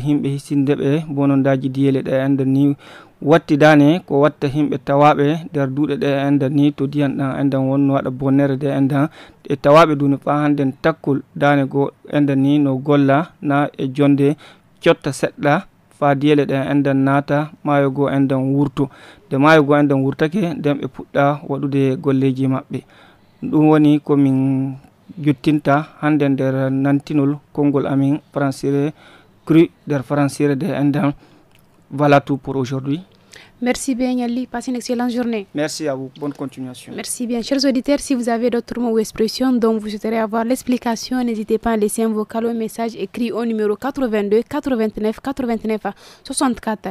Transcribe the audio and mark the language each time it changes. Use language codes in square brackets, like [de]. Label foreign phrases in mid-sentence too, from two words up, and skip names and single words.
[ff] himɓe hisindeɓe bonondaji diyele ɗe enden ni watti dane ko watta himɓe tawaɓe nder duuɗe ɗe enden ni to diyan ɗan enden wonno waɗa bonnere de enden e tawaɓe duni fa hannden takkol dane go enden ni no golla na e jonde cotta seɗɗa fa diyele ɗen enden naata maayo go enden wurto de maayo go enden wurtake nden ɓe puɗɗa waɗude golleji maɓɓe. ɗum woni komin juttinta hande nder nantinol konngol amin [fr] français cru [ff] nder français de enden. [fr] Voilà tout pour aujourd'hui. Merci bien Yali, passez une excellente journée. Merci à vous, bonne continuation. Merci bien. Chers auditeurs, si vous avez d'autres mots ou expressions dont vous souhaiterez avoir l'explication, n'hésitez pas à laisser un vocal ou un message écrit au numéro 82 89 89 64.